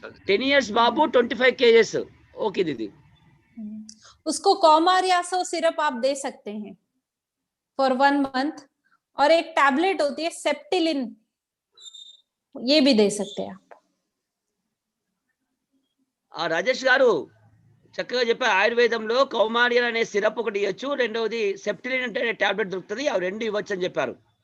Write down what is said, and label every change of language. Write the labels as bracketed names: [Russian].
[English] 10 years బాబు 25 kgs. [Hindi] Okay दीदी, उसको कॉमारियासो syrup आप दे सकते हैं [English] for 1 month, [Hindi] और एक टैबलेट होती है सेप्टिलिन, ये भी दे सकते हैं आप. [Telugu] రాజేష్ గారు చక్కగా చెప్పారు. ఆయుర్వేదంలో కౌమారియన్ అనే సిరప్ ఒకటి ఇవ్వచ్చు, రెండవది సెప్టిలిన్ అంటే టాబ్లెట్ దొరుకుతుంది, అవి 2 ఇవ్వచ్చు అని చెప్పారు.